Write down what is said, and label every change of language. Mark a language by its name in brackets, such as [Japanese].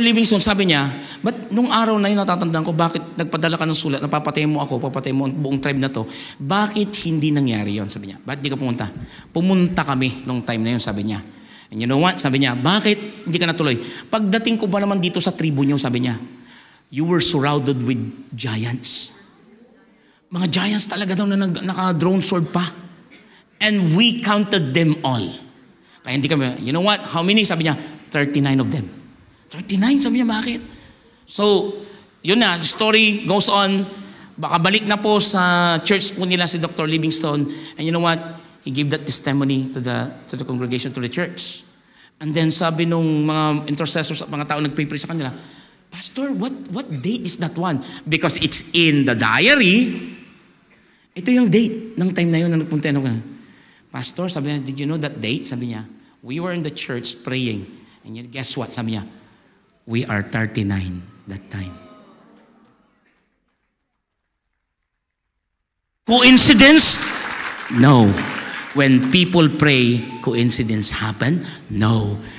[Filipino] Livingstone, sabi niya, ba't nung araw na yun natatandaan ko, bakit nagpadala ka ng sulat, napapatayin mo ako, papatayin mo ang buong tribe na to, bakit hindi nangyari yun? Sabi niya, bakit di ka pumunta? Pumunta kami nung time na yun, sabi niya. [English] And you know what? [Filipino] Sabi niya, bakit hindi ka natuloy? Pagdating ko ba naman dito sa tribo niyo, sabi niya, [English] you were surrounded with giants. [Filipino] Mga giants talaga daw na naka-drone sword pa. [English] And we counted them all. [Filipino] Kaya hindi kami, [English] you know what? How many? [Filipino] Sabi niya, [English] 39 of them. 39, sabi niya, bakit? So, yun na, the story goes on. [Filipino] Baka balik na po sa church po nila si Dr. Livingstone. [English] And you know what? He gave that testimony to the congregation, to the church. [Filipino] And then sabi nung mga intercessors at mga tao nagpipray sa kanila, Pastor, [English] what date is that one? Because it's in the diary. [Filipino] Ito yung date ng time na yun na nagpunta ako. [English] Pastor, sabi niya, did you know that date? [Filipino] Sabi niya, [English] we were in the church praying. And yun, guess what? [Filipino] Sabi niya, [English] we are 39 that time. Coincidence? No. When people pray, coincidence happen? No.